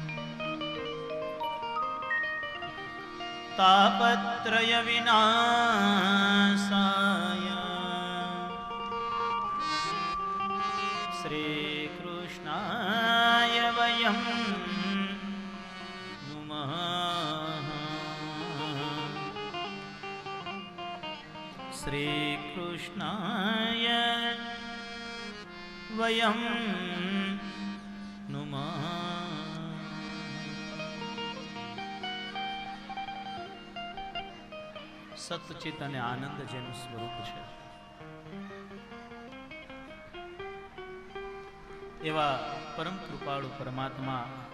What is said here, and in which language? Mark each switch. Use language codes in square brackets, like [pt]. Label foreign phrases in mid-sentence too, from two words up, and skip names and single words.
[sa] तापत्रय विनाशाय श्री कृष्णाय वयं नुमः. श्री कृष्णाय वयं नुमः. [gu] સતચિત અને આનંદ જેનું સ્વરૂપ છે એવા પરમ કૃપાળુ પરમાત્મા